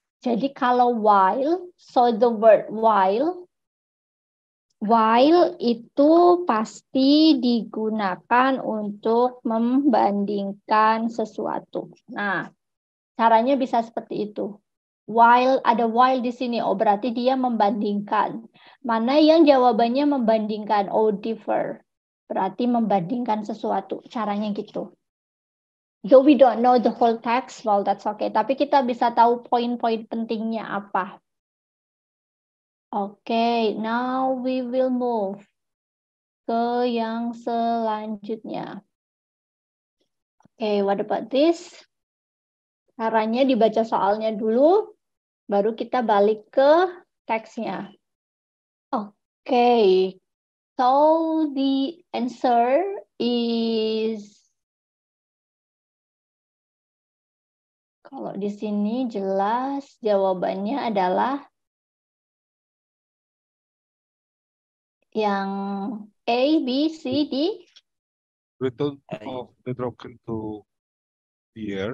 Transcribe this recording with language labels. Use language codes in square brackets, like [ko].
[id] Jadi kalau while, so the word while itu pasti digunakan untuk membandingkan sesuatu. Nah, caranya bisa seperti itu. While, ada while di sini, oh berarti dia membandingkan. Mana yang jawabannya membandingkan? Oh, differ. Berarti membandingkan sesuatu. Caranya gitu. [en] Though we don't know the whole text, well that's okay. [id] Tapi kita bisa tahu poin-poin pentingnya apa. Okay, now we will move ke yang selanjutnya. Okay, what about this? Caranya dibaca soalnya dulu, baru kita balik ke teksnya. Okay, so the answer is, kalau di sini jelas jawabannya adalah yang A, B, C, D. [en] Return of nitrogen to the air.